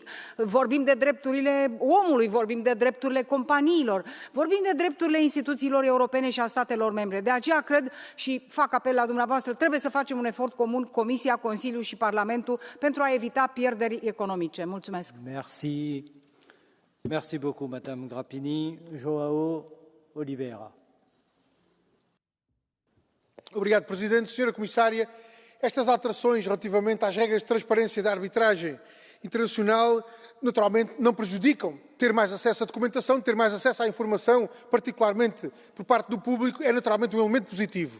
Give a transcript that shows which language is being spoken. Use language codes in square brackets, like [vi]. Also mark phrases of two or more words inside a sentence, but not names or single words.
[ro] Vorbim de drepturile omului, vorbim de drepturile companiilor, vorbim de drepturile instituțiilor europene și a statelor membre. De aceea cred și fac apel la dumneavoastră, trebuie să facem un efort comun, Comisia, Consiliul și Parlamentul, pentru a evita pierderi economice. Mulțumesc. [fr] Merci. Merci beaucoup, Madame Grappini. João Oliveira. [pt] Obrigado, Presidente. Senhora Comissária, estas alterações relativamente às regras de transparência da arbitragem internacional, naturalmente, não prejudicam. Ter mais acesso à documentação, ter mais acesso à informação, particularmente por parte do público, é naturalmente um elemento positivo.